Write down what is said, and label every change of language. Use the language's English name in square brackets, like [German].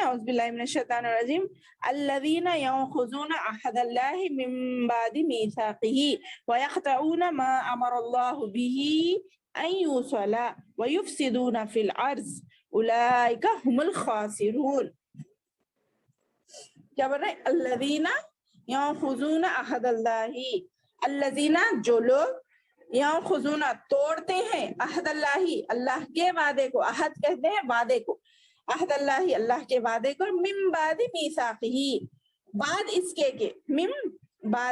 [Arabic] اعوذ باللہ من الشیطان الرجیم. الذین یأخذون عہد اللہ من بعد میثاقہ ویقطعون ما امر اللہ بہ أن يوصل ويفسدون في الأرض أولئك هم الخاسرون. [Urdu] کیا بول رہے ہیں؟ [Arabic] الذین ینقضون عہد اللہ، [Urdu] الذین جو لوگ ینقضون توڑتے ہیں عہد اللہ اللہ کے وعدے کو، عہد کہتے ہیں وعدے کو، عہد اللہ اللہ کے وعدے کو، [Arabic] من بعد میثاقہ [Urdu] بعد اس کے من